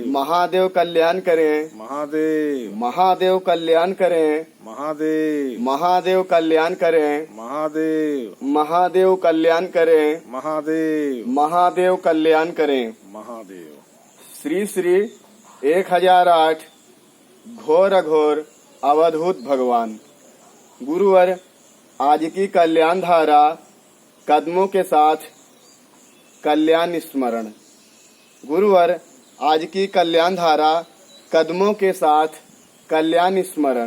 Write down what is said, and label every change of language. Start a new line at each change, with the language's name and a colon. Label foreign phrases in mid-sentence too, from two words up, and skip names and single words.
Hindi: महादेव कल्याण करे, महादेव। महादेव कल्याण करे, महादेव। महादेव कल्याण करे, महादेव। महादेव कल्याण करे, महादेव। महादेव कल्याण करे। महादेव। श्री श्री 1008 घोर अघोर अवधूत भगवान। गुरुवर आज की कल्याण धारा, कदमों के साथ कल्याण स्मरण। गुरुवर आज की कल्याण धारा, कदमों के साथ कल्याण स्मरण।